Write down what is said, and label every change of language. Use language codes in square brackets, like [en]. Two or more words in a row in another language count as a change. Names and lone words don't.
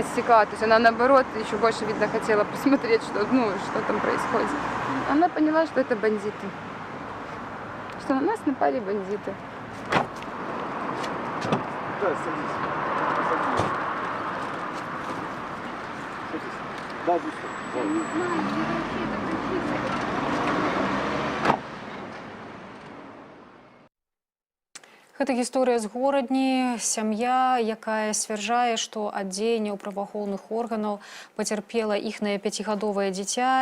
[ru] То есть она, наоборот, еще больше, видно, хотела посмотреть, что, ну, что там происходит. Она поняла, что это бандиты. Что на нас напали бандиты. Да, садись. Да, быстро. [be] Гэта гісторыя з горадні, сям'я, якая сцвярджае, што ад дзеянняў праваахоўных органаў пацярпела іхнае 5гадовае дзіця.